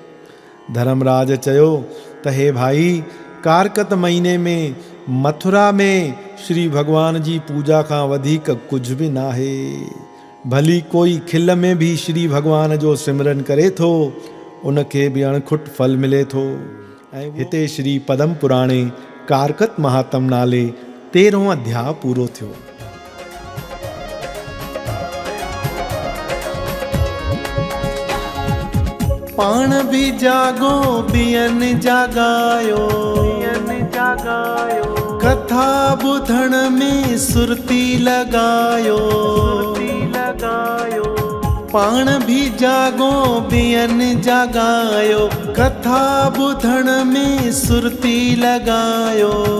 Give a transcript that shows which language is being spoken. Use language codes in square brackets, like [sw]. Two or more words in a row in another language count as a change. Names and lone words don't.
[sd] धर्मराज चयो त हे भाई, कारकत महीने में मथुरा में श्री भगवान जी पूजा खां वधीक कुझु बि न आहे। भली कोई खिल में भी श्री भगवान जो सिमरन करे थो, उनखे बि अणखुट फल मिले थो। ऐं हिते श्री पदम पुराणे कारकत महात्म नाले 13हों अध्याय पूरो थियो। पाण भी जागो ॿियनि जागायो, कथा ॿुधण में सुरती लगायो, पाण भी जागो ॿियनि जागायो, कथा ॿुधण में सुरती लगायो।